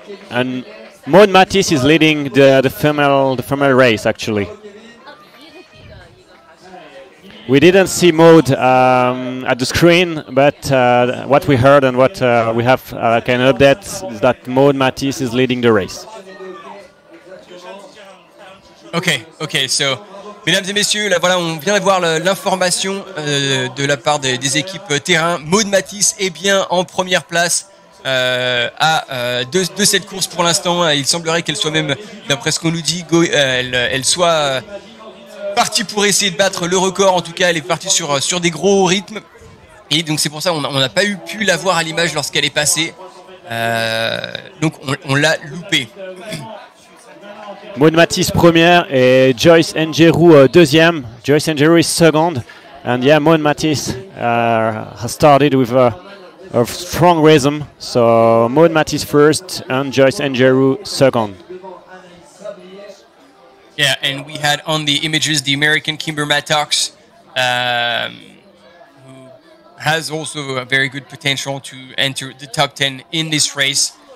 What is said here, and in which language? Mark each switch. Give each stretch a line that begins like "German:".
English: And Maud Matisse is leading the female race, actually. We didn't see Maud at the screen, but what we heard and what we have kind of update is that Maud Matisse is leading the race.
French: Ok, so, mesdames et messieurs, là, voilà, on vient d'avoir l'information de la part des équipes terrain. Maud Matisse est bien en première place de cette course pour l'instant. Il semblerait qu'elle soit même, d'après ce qu'on nous dit, elle soit partie pour essayer de battre le record. En tout cas, elle est partie sur des gros rythmes. Et donc c'est pour ça qu'on n'a pas pu la voir à l'image lorsqu'elle est passée. Donc on l'a loupée. Maud Matisse première et Joyce Njeru deuxième.
English: Joyce Njeru is second, and yeah, Maud Matisse has started with a strong rhythm. So Maud Matisse first and Joyce Njeru second. Yeah, and we had on the images the American Kimber Mattox, who has also a very good potential to enter the top 10 in this race.